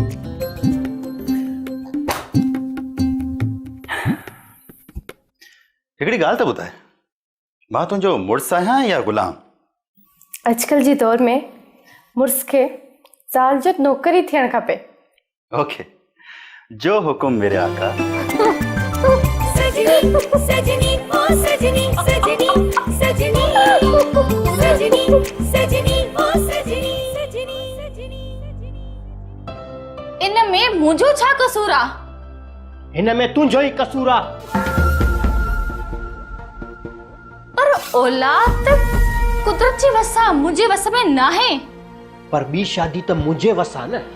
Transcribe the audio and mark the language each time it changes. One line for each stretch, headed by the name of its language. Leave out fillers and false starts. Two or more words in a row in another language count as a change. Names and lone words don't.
Sindhi: हिकिड़ी ॻाल्हि त ॿुधाए, मां तुंहिंजो मुड़ुसु आहियां या ग़ुलाम? अॼुकल्ह जी दौर में मुड़ुस खे ज़ाल जो नौकर ई थियणु खपे।
Hindi: ओके, जो हुकुम मेरे आका। सजनी सजनी ओ सजनी सजनी सजनी सजनी सजनी ओ सजनी सजनी सजनी।
Sindhi: इन में मुंहिंजो छा कसूर आ? हिन में तुंहिंजो ई कसूर आहे। पर औलाद कुदरत जी वस आहे, मुंहिंजे वस में न आहे। पर ॿी शादी त मुंहिंजे वस आहे न।